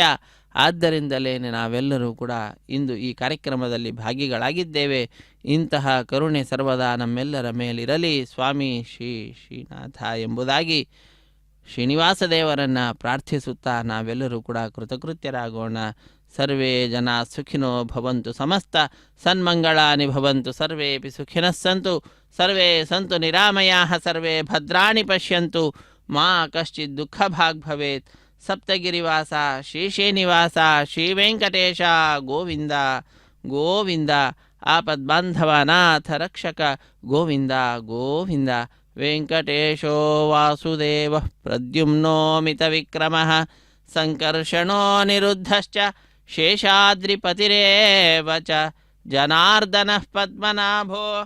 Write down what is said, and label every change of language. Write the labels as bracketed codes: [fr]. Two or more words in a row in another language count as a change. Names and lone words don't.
[kn] ಆದ್ದರಿಂದಲೇ ನಾವೆಲ್ಲರೂ ಕೂಡ ಇಂದು ಈ ಕಾರ್ಯಕ್ರಮದಲ್ಲಿ ಭಾಗಿಗಳಾಗಿದ್ದೇವೆ. ಇಂತಹ ಕರುಣೆ ಸರ್ವದಾ ನಮ್ಮೆಲ್ಲರ ಮೇಲಿರಲಿ ಸ್ವಾಮಿ ಶ್ರೀ ಶ್ರೀನಾಥ ಎಂಬುದಾಗಿ ಶ್ರೀನಿವಾಸ ದೇವರನ್ನು ಪ್ರಾರ್ಥಿಸುತ್ತಾ ನಾವೆಲ್ಲರೂ ಕೂಡ ಕೃತಕೃತ್ಯರಾಗೋಣ. [sa] ಸರ್ವೇ ಜನ ಸುಖಿನೋ ಭವಂತು, ಸಮಸ್ತ ಸನ್ಮಂಗಳಾನಿ ಭವಂತು, ಸರ್ವೇಪಿ ಸುಖಿನಃ ಸಂತು, ಸರ್ವೇ ಸಂತು ನಿರಾಮಯಾಃ, ಸರ್ವೇ ಭದ್ರಾಣಿ ಪಶ್ಯಂತು, ಮಾ ಕಶ್ಚಿತ್ ದುಃಖಭಾಗ್ ಭವೇತ್. ಸಪ್ತಗಿರಿವಾಸ ಶ್ರೀ ಶ್ರೀನಿವಾಸ ಶ್ರೀ ವೆಂಕಟೇಶ ಗೋವಿಂದ ಗೋವಿಂದ. ಆಪದ್ಬಾಂಧವನಾಥ ರಕ್ಷಕ ಗೋವಿಂದ ಗೋವಿಂದ. ವೆಂಕಟೇಶೋ ವಾಸುದೇವ ಪ್ರದ್ಯುಮ್ನೋಮಿತ ವಿಕ್ರಮಃ, ಸಂಕರ್ಷಣೋ ನಿರುದ್ಧಶ್ಚ ಶೇಷಾದ್ರಿಪತಿರೇವ ಚ, ಜನಾರ್ದನಃ ಪದ್ಮನಾಭೋ